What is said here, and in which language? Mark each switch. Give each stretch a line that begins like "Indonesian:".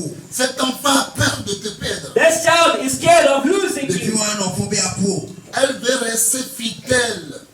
French: Cet enfant a peur de te perdre.
English: This child is scared of losing you.
French: Elle veut rester fidèle